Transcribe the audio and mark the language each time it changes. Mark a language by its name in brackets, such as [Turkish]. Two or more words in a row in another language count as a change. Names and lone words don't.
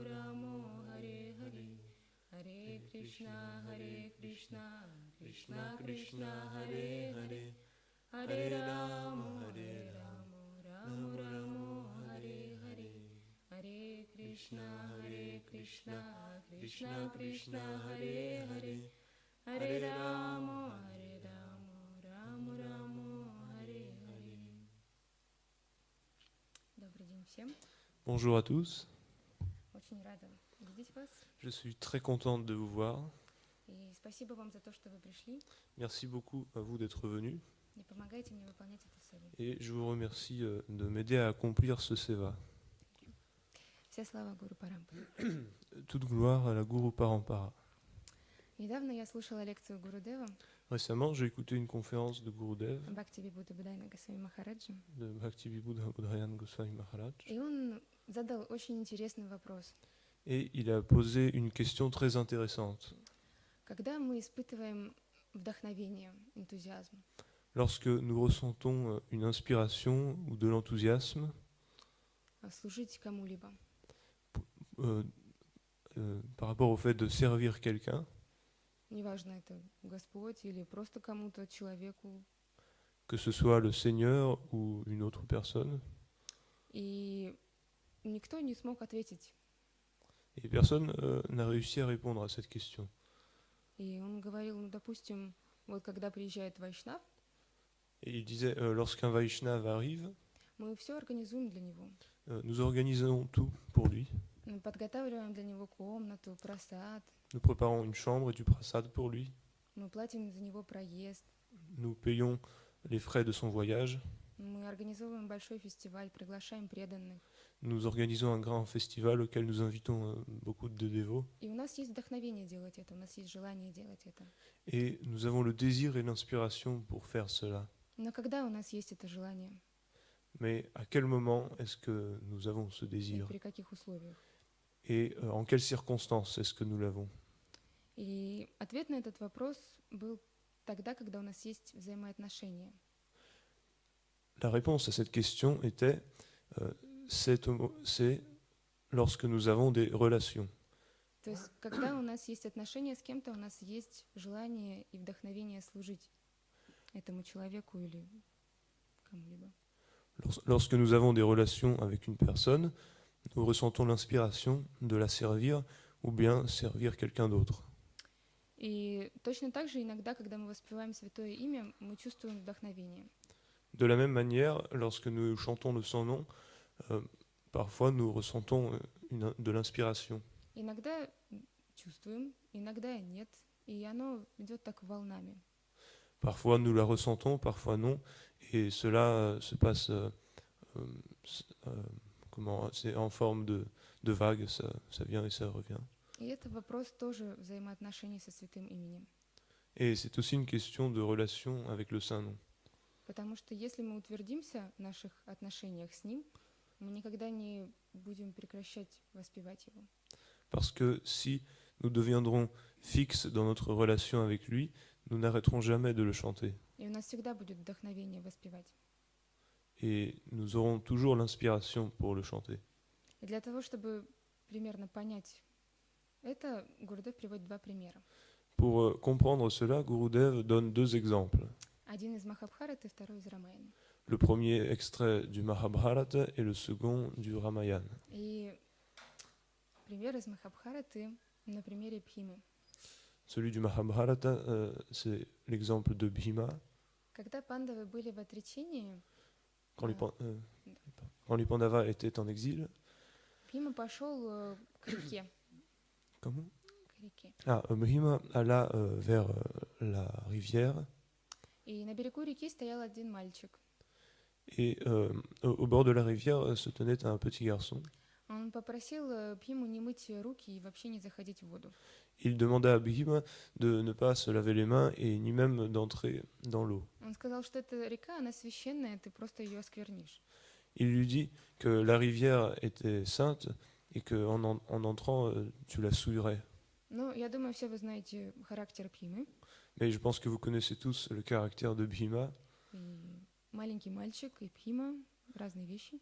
[Sanskrit] Rama Hare Hare Hare Krishna Krishna Krishna Hare Hare Hare Rama Rama Rama Hare Hare Hare Krishna Krishna Krishna Hare Hare Hare Rama Rama Rama Hare Hare. [Russian] Добрый день всем. [French] Bonjour à tous. [Russian] Очень рада видеть вас. [French] Je suis très contente de vous voir. [Russian] И спасибо вам за то, что вы пришли. [French] Merci beaucoup à vous d'être venus. [Russian] И помогайте мне выполнять это seva. [French] Et je vous remercie de m'aider à accomplir ce seva. [Russian] Вся слава Гуру Парампаре. [French] Toute gloire à la Guru Parampara. [Russian] Недавно я слушала лекцию Гурудева [French] Récemment, j'ai écouté une conférence de Gurudev, [Russian] Бхактивибуда Будайна Госвами Махараджи, [French] de Bhaktivinoda Budhayan Goswami Maharaj, [Russian] и он задал очень интересный вопрос. [French] et il a posé une question très intéressante. [Russian] Когда мы испытываем вдохновение, энтузиазм, [French] Lorsque nous ressentons une inspiration ou de l'enthousiasme [Russian] служить кому-либо, [French] par rapport au fait de servir quelqu'un, [Russian] неважно, это Господь или просто кому-то, человеку, [French] que ce soit le Seigneur ou une autre personne, [Russian] и никто не смог ответить. [French] et personne n'a réussi à répondre à cette question. [Russian] И он говорил, ну, допустим, вот когда приезжает Вайшнав, [French] Et il disait, lorsqu'un Vaishnav arrive, [Russian] мы все организуем для него. [French] nous organisons tout pour lui. [Russian] Мы подготавливаем для него комнату, просад, [French] Nous préparons une chambre et du prasad pour lui. [Russian] мы платим за него проезд, [French] Nous payons les frais de son voyage. [Russian] мы организовываем большой фестиваль, приглашаем преданных. [French] Nous organisons un grand festival auquel nous invitons beaucoup de dévots. [Russian] И у нас есть вдохновение делать это, у нас есть желание делать это. [French] Et nous avons le désir et l'inspiration pour faire cela. [Russian] Но когда у нас есть это желание? [French] Mais à quel moment est-ce que nous avons ce [Russian] И [French] désir? [Russian] при каких условиях? [French] Et en quelles circonstances est-ce que nous l'avons? [Russian] И ответ на этот вопрос был тогда, когда у нас есть взаимоотношения. [French] La réponse à cette question était c'est lorsque nous avons des relations. [Russian] То есть, когда у нас есть отношения с кем-то, у нас есть желание и вдохновение служить этому человеку или кому-либо. [French] Lorsque nous avons des relations avec une personne, nous ressentons l'inspiration de la servir ou bien servir quelqu'un d'autre. [Russian] И точно так же иногда, когда мы воспеваем Святое Имя, мы чувствуем вдохновение. [French] De la même manière, lorsque nous chantons le Saint-Nom, parfois nous ressentons de l'inspiration. [Russian] Иногда чувствуем, иногда нет, и оно идет так волнами. [French] Parfois nous la ressentons, parfois non, et cela se passe c'est en forme de vague, ça vient et ça revient. [Russian] И это вопрос тоже взаимоотношений со Святым Именем. [French] Et c'est aussi une question de relation avec le Saint-Nom. [Russian] Потому что если мы утвердимся в наших отношениях с Ним, мы никогда не будем прекращать воспевать Его. [French] Parce que si nous deviendrons fixes dans notre relation avec lui, nous n'arrêterons jamais de le chanter. [Russian] И у нас всегда будет вдохновение воспевать. [French] et nous aurons toujours l'inspiration pour le chanter. [Russian] И для того, чтобы примерно понять это, Гурудев приводит два примера. [French] Pour comprendre cela, Gurudev donne deux exemples. [Russian] Один из Махабхараты, второй из Рамаяны. [French] Le premier extrait du Mahabharata et le second du Ramayana. [Russian] И пример из Махабхараты на примере Бхимы. [French] Celui du Mahabharata, c'est l'exemple de Bhima. [Russian] Когда пандавы были в отречении, [French] Quand les Pandavas étaient en exil. [Russian] Бхима пошел к реке. [French] Comment? [Russian] К реке. [French] Bhima alla vers la rivière. [Russian] И на берегу реки стоял один мальчик. [French] Et au bord de la rivière se tenait un petit garçon. [Russian] Он попросил Бхиму не мыть руки и вообще не заходить в воду. [French] Il demanda à Bhima de ne pas se laver les mains et ni même d'entrer dans l'eau. [Russian] Он сказал, что эта река, она священная, ты просто ее осквернишь. [French] Il lui dit que la rivière était sainte et qu'en en entrant, tu la souillerais. [Russian] Ну, я думаю, все вы знаете характер Бхимы. [French] Mais je pense que vous connaissez tous le caractère de Bhima. [Russian] И маленький мальчик и Бхима — разные вещи.